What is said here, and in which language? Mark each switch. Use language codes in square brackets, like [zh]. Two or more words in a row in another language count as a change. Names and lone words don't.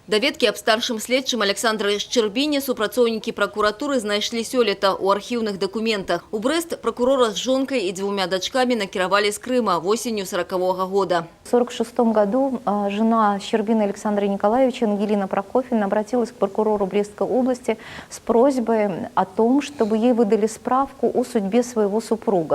[be] Даведкі аб старшым следчым Александры Шчэрбіне супрацоўнікі прокуратуры знайшлі сёлета ў архіўных дакументах. [ru] У Брест прокурора с жонкой и двумя дочками накировали с Крыма осенью 40-го года. В 1946 году жена Щербины Александра Николаевича, Ангелина Прокофьевна, обратилась к прокурору Брестской области с просьбой о том, чтобы ей выдали справку о судьбе своего супруга.